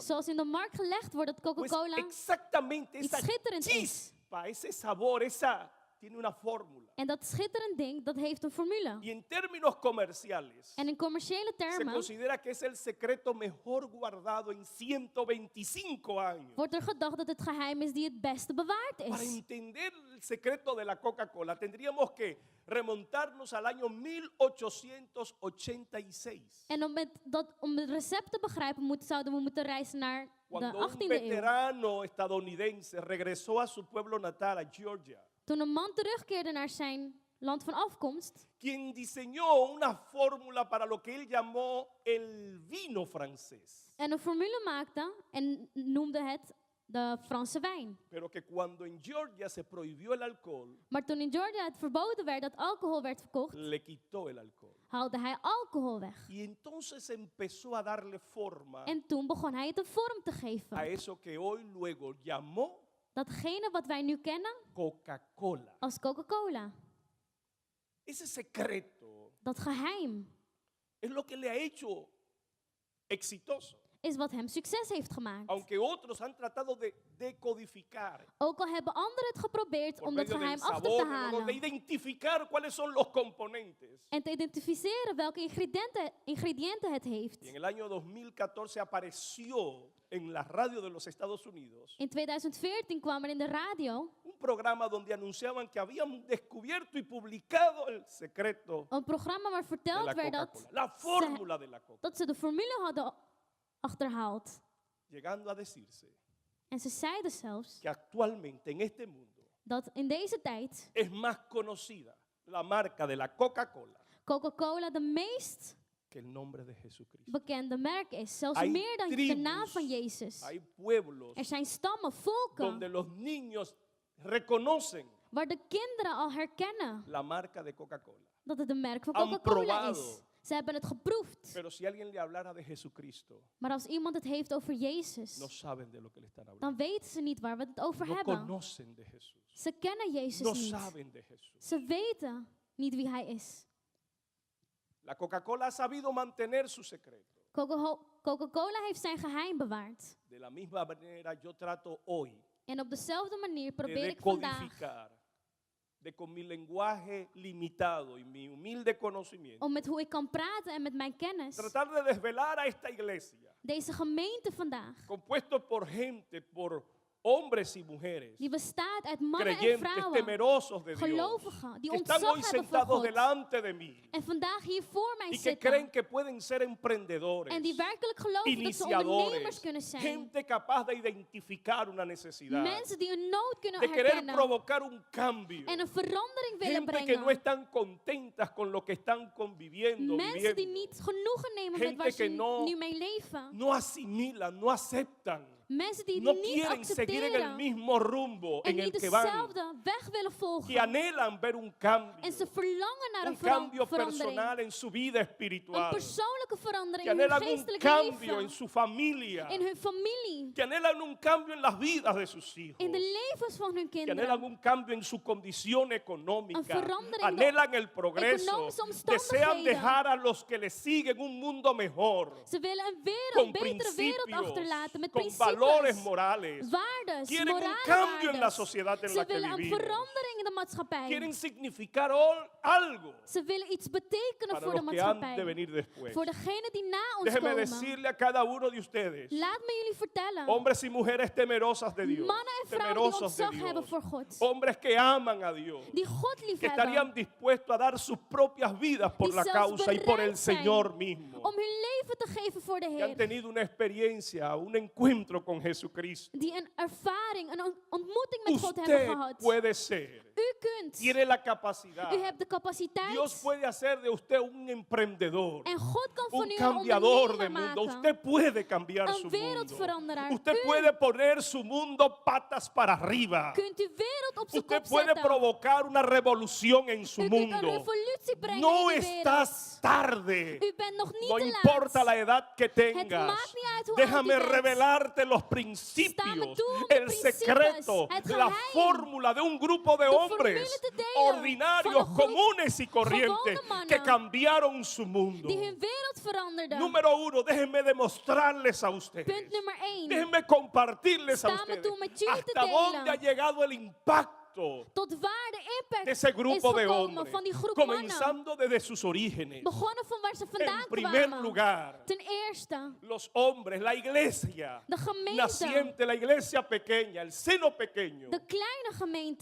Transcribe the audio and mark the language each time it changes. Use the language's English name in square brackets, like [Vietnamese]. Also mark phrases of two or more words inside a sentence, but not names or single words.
[Dutch] zoals in de markt gelegd wordt dat [Spanish] Pues Coca-Cola exactamente [Dutch] iets [Spanish] esa [Dutch] schitterends is. [Spanish] chispa, ese sabor, esa tiene una fórmula. [Dutch] En dat schitterend ding, dat heeft een formule. [Spanish] Y en términos comerciales, [Dutch] En in commerciële [Spanish] se [Dutch] termen [Spanish] considera que es el secreto mejor guardado en 125 años. [Dutch] wordt er gedacht dat het geheim is die het beste bewaard [Spanish] Para [Dutch] is. [Spanish] entender el secreto de la Coca-Cola, tendríamos que remontarnos al año 1886. [Dutch] En om het recept te begrijpen, zouden we moeten reizen naar de [Spanish] Cuando un [Dutch] 18e eeuw. [Spanish] veterano estadounidense regresó a su pueblo natal, a Georgia, [Dutch] Toen een man terugkeerde naar zijn land van afkomst, [Spanish] quien diseñó una fórmula para lo que él llamó el vino francés, [Dutch] en een formule maakte en noemde het de Franse wijn. [Spanish] pero que cuando en Georgia se prohibió el alcohol, [Dutch] Maar toen in Georgia het verboden werd dat alcohol werd verkocht, [Spanish] le quitó el alcohol. [Dutch] haalde hij alcohol weg. [Spanish] Y entonces empezó a darle forma [Dutch] En toen begon hij het een vorm te [Spanish] a [Dutch] geven. [Spanish] eso que hoy luego llamó [Dutch] Datgene wat wij nu kennen [Spanish] Coca-Cola. [Dutch] als Coca-Cola. [Spanish] Ese secreto [Dutch] Dat geheim [Spanish] es lo que le ha hecho exitoso. [Dutch] is wat hem succes heeft gemaakt. [Spanish] Aunque otros han tratado de decodificar [Dutch] Ook al hebben anderen het geprobeerd [Spanish] por [Dutch] om dat [Spanish] medio del [Dutch] geheim af te [Spanish] sabor, de [Dutch] halen [Spanish] identificar cuáles son los componentes. [Dutch] en te identificeren welke ingrediënten het heeft. [Spanish] Y en el año 2014 apareció en la radio de los Estados Unidos [Dutch] In 2014 kwam er in de radio [Spanish] un programa donde anunciaban que habían descubierto y publicado el secreto [Dutch] een programma waar [Spanish] de la [Dutch] verteld werd [Spanish] Coca-Cola, la fórmula de la Coca, [Dutch] dat ze de formule hadden achterhaald. [Spanish] llegando a decirse [Dutch] En ze zeiden zelfs [Spanish] que actualmente en este mundo [Dutch] dat in deze tijd [Spanish] es más conocida la marca de la Coca-Cola [Dutch] Coca-Cola de meest [Spanish] que el nombre de Jesucristo. [Dutch] bekende merk is. Zelfs [Spanish] Hay [Dutch] meer dan de [Spanish] tribus, [Dutch] naam van Jezus. [Spanish] Hay pueblos [Dutch] Er zijn stammen, volken, [Spanish] donde los niños reconocen [Dutch] waar de kinderen al herkennen [Spanish] la marca de Coca-Cola. [Dutch] dat het een merk van [Spanish] Han [Dutch] Coca-Cola [Spanish] probado. [Dutch] is. Ze hebben het geproefd. [Spanish] Pero si alguien le hablara de Jesucristo, [Dutch] Maar als iemand het heeft over Jezus, [Spanish] no saben de lo que le están hablando. [Dutch] dan weten ze niet waar we het over [Spanish] No [Dutch] hebben. [Spanish] conocen de Jesús. [Dutch] Ze kennen [Spanish] No [Dutch] Jezus niet. [Spanish] saben de Jesús. [Dutch] Ze weten niet wie hij is. [Spanish] La Coca-Cola ha sabido mantener su secreto. [Dutch] Coca-Cola heeft zijn geheim bewaard. [Spanish] De la misma manera yo trato hoy [Dutch] En op dezelfde manier [Spanish] de [Dutch] probeer ik vandaag [Spanish] decodificar, de con mi lenguaje limitado y mi humilde conocimiento, [Dutch] om met hoe ik kan praten en met mijn kennis [Spanish] tratar de desvelar a esta iglesia, [Dutch] deze gemeente vandaag, [Spanish] compuesto por gente, por hombres y mujeres, [Dutch] die bestaat uit mannen en [Spanish] creyentes, [Dutch] vrouwen, [Spanish] temerosos de Dios, [Dutch] gelovigen, die [Spanish] que están [Dutch] ontzag [Spanish] hoy [Dutch] hebben voor [Spanish] sentados [Dutch] God [Spanish] delante de mí [Dutch] en vandaag hier voor mij [Spanish] y que [Dutch] zitten [Spanish] creen que pueden ser emprendedores, [Dutch] en die werkelijk geloven dat ze ondernemers [Spanish] iniciadores, [Dutch] kunnen zijn. [Spanish] gente capaz de identificar una necesidad, [Dutch] Mensen die een nood kunnen [Spanish] de querer [Dutch] herkennen [Spanish] provocar un cambio, [Dutch] en een verandering willen [Spanish] gente que [Dutch] brengen. [Spanish] no están contentas con lo que están conviviendo, [Dutch] Mensen die [Spanish] viviendo, [Dutch] niet genoegen nemen met [Spanish] Gente [Dutch] waar ze [Spanish] que no- [Dutch] nu mee leven. [Spanish] no asimilan, no aceptan [Dutch] Mensen die [Spanish] no [Dutch] het niet [Spanish] quieren seguir en el [Dutch] accepteren [Spanish] mismo rumbo [Dutch] en [Spanish] en el [Dutch] niet [Spanish] que van, [Dutch] dezelfde weg willen [Spanish] que [Dutch] volgen. [Spanish] anhelan ver un cambio, [Dutch] En ze verlangen naar [Spanish] un [Dutch] een [Spanish] cambio [Dutch] verandering. [Spanish] personal en su vida [Dutch] Een [Spanish] espiritual, [Dutch] persoonlijke [Spanish] que [Dutch] verandering in hun [Spanish] anhelan un [Dutch] geestelijk [Spanish] cambio en [Dutch] leven. [Spanish] su familia, [Dutch] In hun familie. [Spanish] que anhelan un cambio en las vidas de sus hijos, [Dutch] In de levens van hun [Spanish] que anhelan [Dutch] kinderen. [Spanish] un cambio en su condición [Dutch] Een [Spanish] económica, [Dutch] verandering in de [Spanish] anhelan el progreso, [Dutch] economische [Spanish] desean [Dutch] omstandigheden. [Spanish] dejar a los que les siguen un mundo mejor, [Dutch] Ze willen een [Spanish] con [Dutch] betere wereld [Spanish] principios, [Dutch] achterlaten met [Spanish] con valores [Dutch] principes, [Spanish] morales. [Dutch] waardes, [Spanish] Quieren un [Dutch] morale [Spanish] cambio en la [Dutch] waardes. [Spanish] sociedad en [Dutch] Ze [Spanish] la que [Dutch] willen een [Spanish] vivimos. [Dutch] verandering in de maatschappij. [Spanish] Quieren significar algo [Dutch] Ze willen iets betekenen [Spanish] para [Dutch] voor de [Spanish] los que han de [Dutch] maatschappij. [Spanish] venir después. [Dutch] Voor degenen die na ons [Spanish] Déjeme [Dutch] komen. [Spanish] decirle a cada uno de ustedes, [Dutch] Laat me jullie vertellen. [Spanish] hombres y mujeres temerosas de Dios, [Dutch] Mannen en vrouwen die [Spanish] temerosos de [Dutch] ontzag hebben [Spanish] Dios, [Dutch] voor God. [Spanish] hombres que aman a Dios, [Dutch] Die God lief [Spanish] que [Dutch] hebben. [Spanish] estarían dispuestos a dar sus propias vidas por [Dutch] Die [Spanish] la [Dutch] zelfs [Spanish] causa y por el [Dutch] bereid zijn [Spanish] Señor mismo, [Dutch] Om hun leven te geven voor de [Spanish] que han [Dutch] Heer. [Spanish] tenido una experiencia, un encuentro con Jesucristo. [Dutch] Die een ervaring, een ontmoeting met God hebben [Spanish] Usted [Dutch] gehad. [Spanish] puede ser, [Dutch] U kunt. [Spanish] tiene la capacidad. [Dutch] U hebt de capaciteit. [Spanish] Dios puede hacer de usted un emprendedor, [Dutch] En God kan van [Spanish] un [Dutch] u een [Spanish] cambiador de [Dutch] ondernemer [Spanish] mundo. [Dutch] maken. [Spanish] Usted puede cambiar [Dutch] Een [Spanish] su mundo. [Dutch] wereldveranderaar. [Spanish] Usted [Dutch] U [Spanish] puede poner su mundo patas para arriba. [Dutch] kunt uw wereld op zijn [Spanish] Usted [Dutch] kop [Spanish] puede [Dutch] zetten. [Spanish] provocar una revolución en su [Dutch] U kunt een [Spanish] mundo. [Dutch] revolutie brengen [Spanish] No [Dutch] in de wereld. [Spanish] estás tarde. [Dutch] U bent nog niet [Spanish] No te importa [Dutch] laat. [Spanish] la edad que tengas. [Dutch] maakt niet uit hoe [Spanish] Déjame [Dutch] oud u bent. [Spanish] revelarte los [Dutch] Sta me [Spanish] principios, [Dutch] toe om de [Spanish] el [Dutch] principes, [Spanish] secreto, [Dutch] het [Spanish] la [Dutch] geheim, [Spanish] fórmula de un grupo de [Dutch] de [Spanish] hombres [Dutch] formule te delen [Spanish] ordinarios, [Dutch] van een groep [Spanish] comunes y corrientes [Dutch] gewone mannen [Spanish] que cambiaron su mundo. [Dutch] die hun wereld veranderden. [Spanish] Número uno, déjenme demostrarles a ustedes. [Dutch] Punt nummer 1. [Spanish] Déjenme compartirles a [Dutch] Sta me [Spanish] ustedes [Dutch] toe met jullie te [Spanish] hasta [Dutch] delen. [Spanish] dónde ha llegado el impacto [Dutch] Tot waar de impact [Spanish] de ese [Dutch] is [Spanish] grupo de [Dutch] gekomen [Spanish] hombres, [Dutch] van die groep mannen. [Spanish] comenzando desde sus orígenes. [Dutch] Begonnen van waar ze vandaan [Spanish] En primer [Dutch] kwamen. [Spanish] lugar, [Dutch] Ten eerste, [Spanish] los hombres, la iglesia [Dutch] de gemeente, [Spanish] naciente, la iglesia pequeña, el seno pequeño, [Dutch] de kleine gemeente,